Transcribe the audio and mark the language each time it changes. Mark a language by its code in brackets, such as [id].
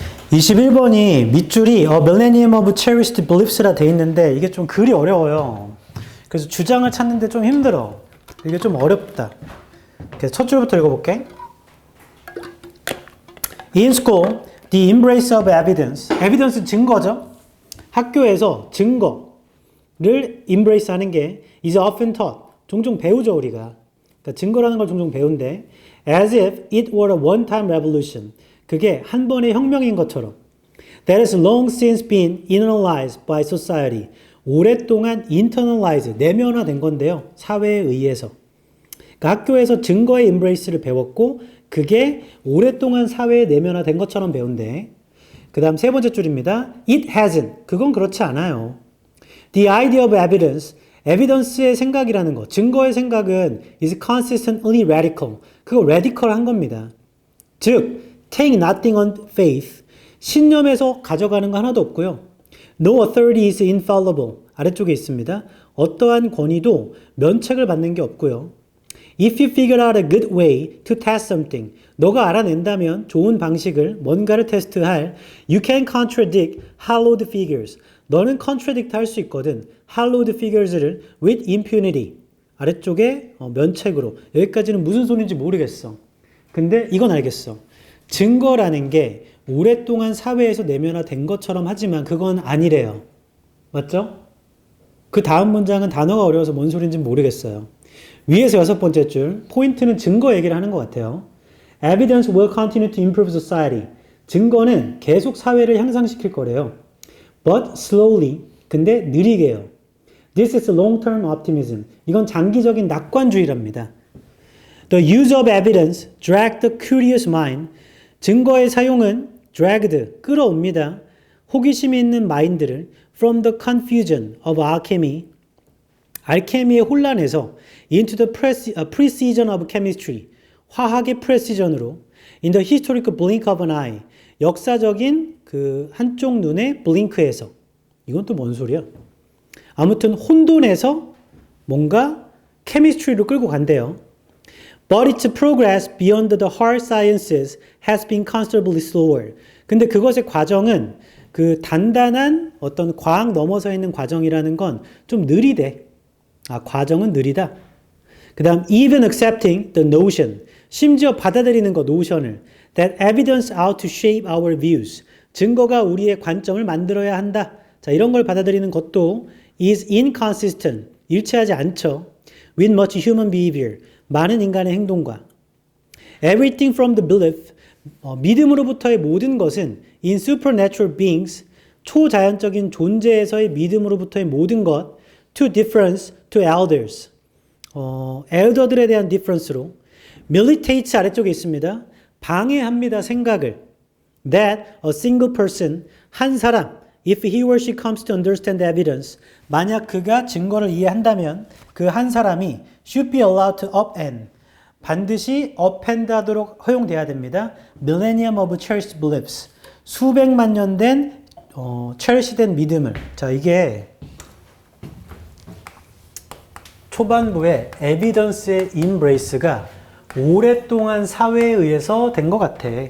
[ko] (21번이) 밑줄이 Millennium of Cherished Beliefs라 돼 있는데 이게 좀 글이 어려워요. 그래서 주장을 찾는데 좀 힘들어. 이게 좀 어렵다. 그래서 첫 줄부터 읽어볼게. [en] In school, the embrace of evidence. [ko] evidence는 증거죠. 학교에서 증거를 embrace 하는 게 [en] is often taught. [ko] 종종 배우죠, 우리가. 그러니까 증거라는 걸 종종 배운데 [en] as if it were a one-time revolution. [ko] 그게 한 번의 혁명인 것처럼. [en] That has long since been internalized by society. [ko] 오랫동안 internalize, 내면화된 건데요. 사회에 의해서. 그러니까 학교에서 증거의 embrace를 배웠고 그게 오랫동안 사회에 내면화된 것처럼 배운대. 그 다음 세 번째 줄입니다. [en] It hasn't. [ko] 그건 그렇지 않아요. [en] The idea of evidence. [ko] evidence의 생각이라는 거. 증거의 생각은 [en] is consistently radical. [ko] 그거 radical한 겁니다. [en] 즉 take nothing on faith. [ko] 신념에서 가져가는 거 하나도 없고요. [en] No authority is infallible. [ko] 아래쪽에 있습니다. 어떠한 권위도 면책을 받는 게 없고요. [en] If you figure out a good way to test something. [ko] 너가 알아낸다면 좋은 방식을 뭔가를 테스트할 [en] You can contradict hallowed figures. [ko] 너는 contradict 할 수 있거든. [en] hallowed figures를 with impunity. [ko] 아래쪽에 면책으로. 여기까지는 무슨 소리인지 모르겠어. 근데 이건 알겠어. 증거라는 게 오랫동안 사회에서 내면화된 것처럼 하지만 그건 아니래요. 맞죠? 그 다음 문장은 단어가 어려워서 뭔 소리인지 모르겠어요. 위에서 6번째 줄, 포인트는 증거 얘기를 하는 것 같아요. [en] Evidence will continue to improve society. [ko] 증거는 계속 사회를 향상시킬 거래요. [en] But slowly, [ko] 근데 느리게요. [en] This is long-term optimism. [ko] 이건 장기적인 낙관주의랍니다. [en] The use of evidence dragged the curious mind. [ko] 증거의 사용은 dragged, 끌어옵니다. 호기심이 있는 마인드를 [en] from the confusion of alchemy, [ko] 알케미의 혼란에서 [en] into the precision of chemistry, 화학의 precision으로 in the historical blink of an eye, [ko] 역사적인 그 한쪽 눈의 블링크에서. 이건 또 뭔 소리야? 아무튼 혼돈에서 뭔가 chemistry로 끌고 간대요. [en] But its progress beyond the hard sciences has been considerably slower. [ko] 근데 그것의 과정은 그 단단한 어떤 과학 넘어서 있는 과정이라는 건 좀 느리대. 과정은 느리다. 그 다음, [en] even accepting the notion. [ko] 심지어 받아들이는 거, 노션을. [en] That evidence ought to shape our views. [ko] 증거가 우리의 관점을 만들어야 한다. 자, 이런 걸 받아들이는 것도 [en] is inconsistent. [ko] 일치하지 않죠. [en] With much human behavior. [ko] 많은 인간의 행동과. [en] Everything from the belief. [ko] 믿음으로부터의 모든 것은 [en] in supernatural beings. [ko] 초자연적인 존재에서의 믿음으로부터의 모든 것. [en] To difference to elders. [ko] 엘더들에 대한 difference로. militates 아래쪽에 있습니다. 방해합니다. 생각을. [en] That a single person. [ko] 한 사람. [en] If he or she comes to understand evidence. [ko] 만약 그가 증거를 이해한다면 그 한 사람이 [en] should be allowed to upend. [ko] 반드시 append 하도록 허용돼야 됩니다. [en] Millennium of cherished beliefs. [ko] 수백만 년 된 cherished 믿음을. 자, 이게 초반부에 evidence의 embrace가 오랫동안 사회에 의해서 된 것 같아.